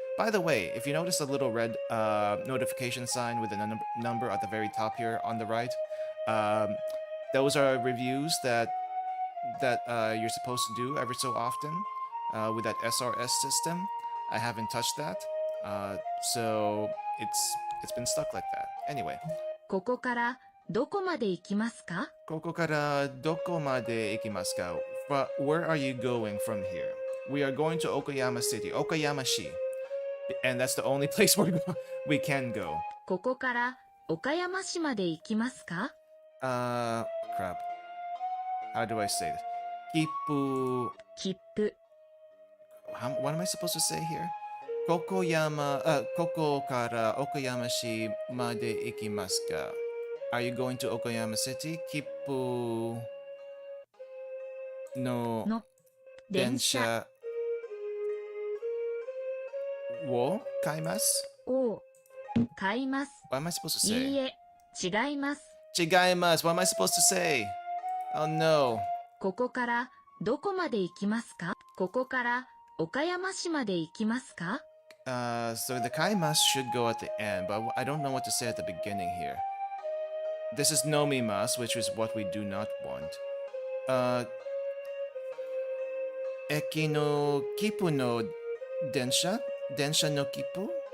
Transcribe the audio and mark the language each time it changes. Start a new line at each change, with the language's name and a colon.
English: By the way, if you notice a little red notification sign with a number at the very top here on the right, those are reviews that you're supposed to do every so often with that SRS system. I haven't touched that, so it's been stuck like that. Anyway.
Japanese: ここからどこまで行きますか? ここからどこまで行きますか?
English: But where are you going from here? We are going to Okayama City, Okayama-shi. And that's the only place we can go.
Japanese: ここから岡山市まで行きますか?
English: Crap. How do I say this?
Japanese: 切符
English: What am I supposed to say here?
Japanese: ここからOkayama-shiまで行きますか?
English: Are you going to Okayama City?
Japanese: 切符の電車を買います? を買います.
English: What am I supposed to say?
Japanese: いいえ、違います. 違います.
English: What am I supposed to say? Oh no.
Japanese: ここからどこまで行きますか?ここから岡山市まで行きますか?
English: So the kaimasu should go at the end, but I don't know what to say at the beginning here. This is nomimasu, which is what we do not want.
Japanese: Eki no kipu no densha? Densha no kipu?